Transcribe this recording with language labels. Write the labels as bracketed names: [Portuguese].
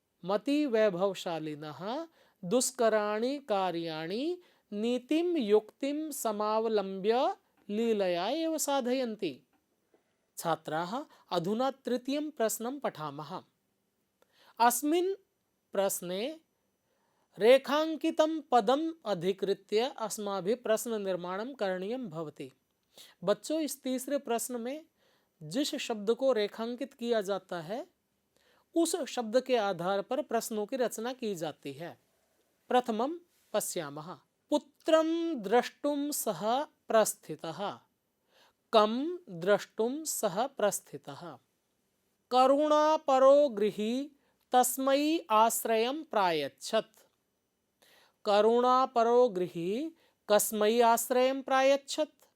[Sanskrit] मतिवैभवशालिनः दुष्कराणि कार्याणि नीतिं युक्तिं समावलम्ब्य लीलया एव साधयन्ति। छात्राः, अधुना तृतीयं प्रश्नं पठामः। अस्मिन् प्रश्ने रेखांकितं पदम् अधिकृत्य अस्माभिः प्रश्न निर्माणं करणीयं भवति। [Hindi] बच्चों, इस तीसरे प्रश्न में जिस शब्द को रेखांकित किया जाता है उस शब्द के आधार पर प्रश्नों की रचना की जाती है। [Sanskrit] प्रथमं पश्यामः। पुत्रं द्रष्टुं सः प्रस्थितः। कं द्रष्टुं सः प्रस्थितः? करुणापरो गृही तस्मै आश्रयं प्रायच्छत्। करुणापरो गृही कस्मै आश्रयं प्रायच्छत्?